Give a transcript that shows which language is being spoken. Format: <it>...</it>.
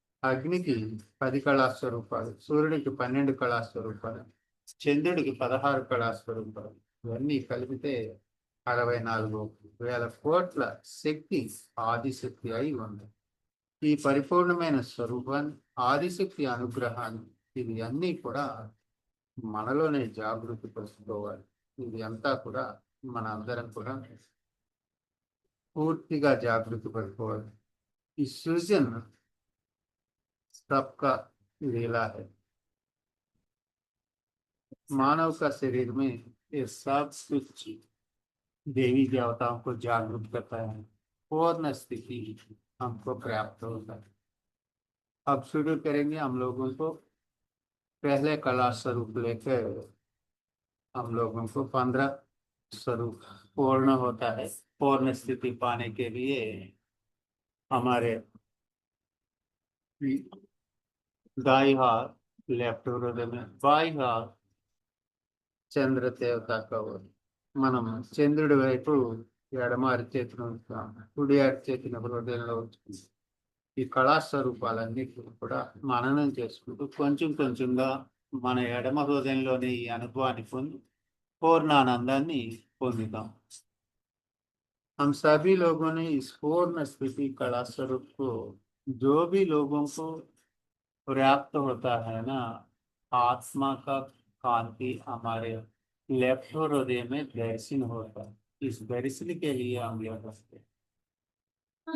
<te>అగ్నికి 10 కళాస్వరూపాలు, సూర్యుడికి 12 కళాస్వరూపాలు, చంద్రుడికి 16 కళాస్వరూపాలు, ఇవన్నీ కలిపితే 64,000 కోట్ల శక్తి ఆదిశక్తి అయి ఉంది. ఈ పరిపూర్ణమైన స్వరూపాన్ని, ఆదిశక్తి అనుగ్రహాన్ని, ఇది అన్నీ కూడా మనలోనే జాగృతి పరుచుకోవాలి. ఇది అంతా కూడా మన అందరం కూడా పూర్తిగా జాగృతి పరుచుకోవాలి. ఈ సృజన్</te> <hi>सबका लीला है. मानव का शरीर में ये सब कुछ देवी देवताओं को जागरूक करता है. पूर्ण स्थिति हमको प्राप्त होता है. अब शुरू करेंगे हम लोगों को पहले कला स्वरूप लेकर हम लोगों को 15 स्वरूप पूर्ण होता है. पूर्ण स्थिति पाने के लिए हमारे दाई हाथ लेफ्ट हृदय में, बाई हाथ</hi> <te>చంద్ర దేవత కవర్. మనం చంద్రుడి వైపు ఎడమ అరిచేతిని ఉంచుతాం, కుడి అరిచేతిని హృదయంలో ఉంచుకుంటాం. ఈ కళాస్వరూపాలన్నీ కూడా మననం చేసుకుంటూ కొంచెం కొంచెంగా మన ఎడమ హృదయంలోని ఈ అనుభవాన్ని పొంది పూర్ణానందాన్ని పొందుతాం.</te> <hi>हम सभी लोगों ने इस पूर्ण स्थिति कला स्वरूप को, जो भी लोगों को पर्याप्त होता है ना, आत्मा का कांति हमारे लेफ्ट हृदय में दर्शन होता है। इस दर्शन के लिए हम यह करते हैं।</hi>